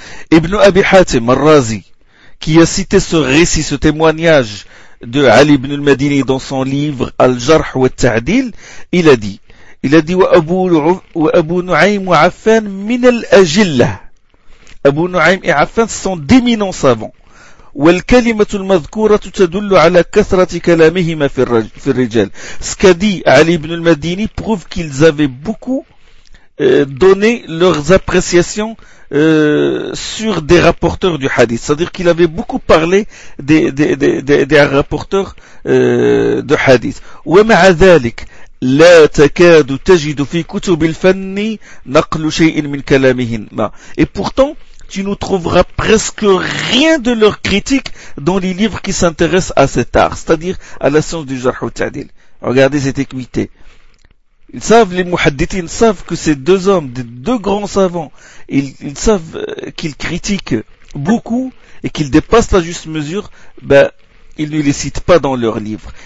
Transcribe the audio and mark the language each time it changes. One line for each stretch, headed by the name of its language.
French: Ibn Abi Hatim al-Razi, qui a cité ce récit, ce témoignage de Ali ibn al-Madini dans son livre Al-Jarh wa al-Ta'dil, il a dit,
Arabic: wa Abu Nu'aym wa Affan min al-Ajillah.
French: Abu Nu'aym et Affan sont d'éminents savants.
Arabic: والكلمة المذكورة تدل على كثرة كلامهما في الرجال.
French: Ce qu'a dit Ali ibn al-Madini prouve qu'ils avaient beaucoup donné leurs appréciations sur des rapporteurs du hadith. C'est-à-dire qu'il avait beaucoup parlé des rapporteurs de hadith.
Arabic: ومع ذلك لا تكاد تجد في كتب الفن نقل شيء من كلامهما.
French: Et pourtant tu ne trouveras presque rien de leur critique dans les livres qui s'intéressent à cet art, c'est-à-dire à la science du jarh wa ta'dil. Regardez cette équité. Ils savent, les muhaddithines savent que ces deux hommes, des deux grands savants, ils savent qu'ils critiquent beaucoup et qu'ils dépassent la juste mesure, ben, ils ne les citent pas dans leurs livres.